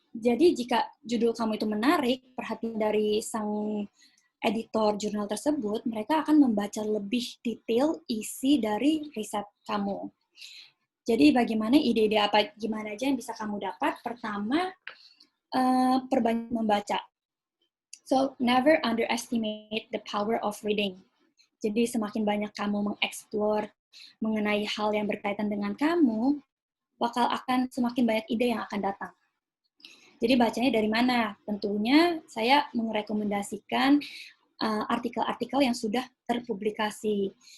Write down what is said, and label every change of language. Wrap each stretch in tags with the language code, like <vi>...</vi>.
<id>Jadi jika judul kamu itu menarik, perhatian dari sang editor jurnal tersebut, mereka akan membaca lebih detail isi dari riset kamu. Jadi bagaimana ide-ide apa gimana aja yang bisa kamu dapat? Pertama, perbanyak membaca.</id> <en>So never underestimate the power of reading.</en> <id>Jadi semakin banyak kamu mengeksplor mengenai hal yang berkaitan dengan kamu, bakal akan semakin banyak ide yang akan datang. Jadi bacanya dari mana? Tentunya saya merekomendasikan artikel-artikel yang sudah terpublikasi.</id>